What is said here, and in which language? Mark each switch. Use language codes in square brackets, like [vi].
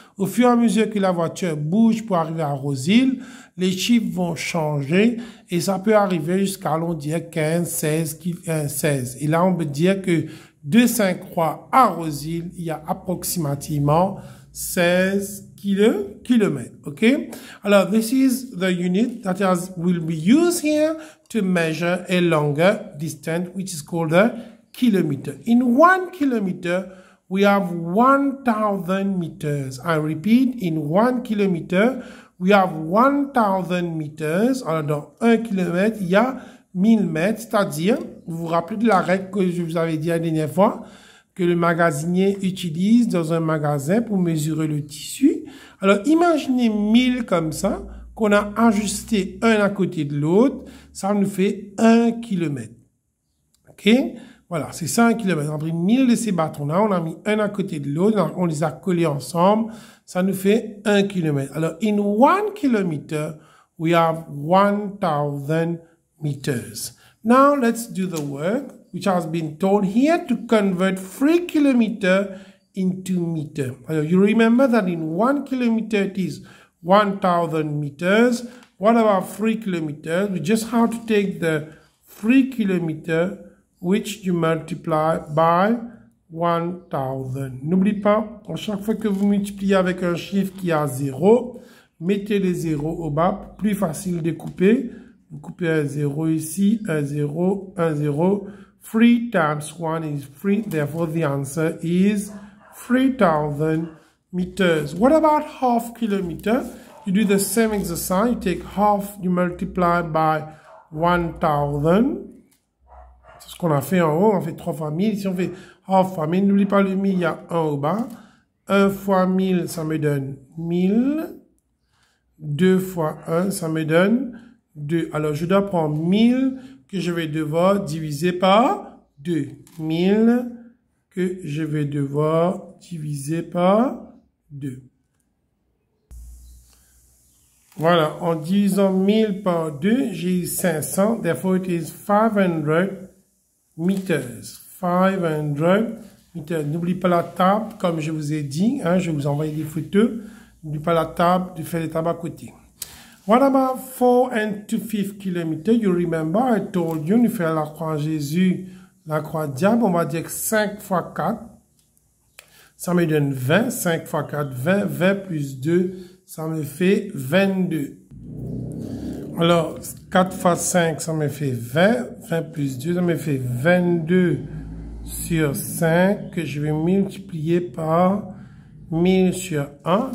[fr] Au fur et à mesure que la voiture bouge pour arriver à Rosil, les chiffres vont changer et ça peut arriver jusqu'à, allons dire, 15, 16, 16. Et là, on peut dire que de 5 croix à Rosil, il y a approximativement 16 kilomètres. Okay? [en] Alors, this is the unit that will be used here to measure a longer distance, which is called the kilometer. In 1 kilometer, we have 1,000 meters. I repeat, in 1 kilometer, we have 1,000 meters. [fr] Alors, dans 1 kilomètre, il y a 1000 mètres, c'est-à-dire, vous vous rappelez de la règle que je vous avais dit la dernière fois, que le magasinier utilise dans un magasin pour mesurer le tissu. Alors, imaginez 1000 comme ça, qu'on a ajusté un à côté de l'autre, ça nous fait 1 kilomètre. OK? Voilà, c'est ça 1 kilomètre. On a pris 1000 de ces bâtons-là, on a mis un à côté de l'autre, on les a collés ensemble, ça nous fait 1 kilomètre. [en] Alors, in 1 kilometer, we have 1,000 meters. Now, let's do the work, which has been told here to convert 3 kilometer into meter. Alors, you remember that in 1 kilometer, it is 1,000 meters. What about 3 kilometers? We just have to take the 3 kilometer which you multiply by 1,000. [fr] N'oubliez pas, à chaque fois que vous multipliez avec un chiffre qui a 0, mettez les zéros au bas, plus facile de couper. Vous coupez un 0 ici, un 0, un 0. [en] 3 times 1 is 3, therefore the answer is 3,000 meters. What about half kilometer? You do the same exercise, you take half, you multiply by 1,000. [fr] C'est ce qu'on a fait en haut, on fait 3 fois 1000. Si on fait half fois 1000, n'oublie pas le 1000, il y a 1 au bas. 1 fois 1000, ça me donne 1000. 2 fois 1, ça me donne 2. Alors, je dois prendre 1000 que je vais devoir diviser par 2. 1000 que je vais devoir diviser par 2. Voilà, en divisant 1000 par 2, j'ai eu 500. [en] Therefore, it is 500 meters. 500 meters. [fr] N'oublie pas la table, comme je vous ai dit. Hein, je vais vous envoyer des photos. N'oublie pas la table, de faire les tables à côté. [en] What about 4 and 2/5 kilometers? You remember, I told you, [fr] nous faire la croix Jésus, la croix diable. On va dire que 5 fois 4, ça me donne 20. 5 fois 4, 20. 20 plus 2, ça me fait 22. Alors, 4 fois 5, ça me fait 20. 20 plus 2, ça me fait 22 sur 5, que je vais multiplier par 1000 sur 1.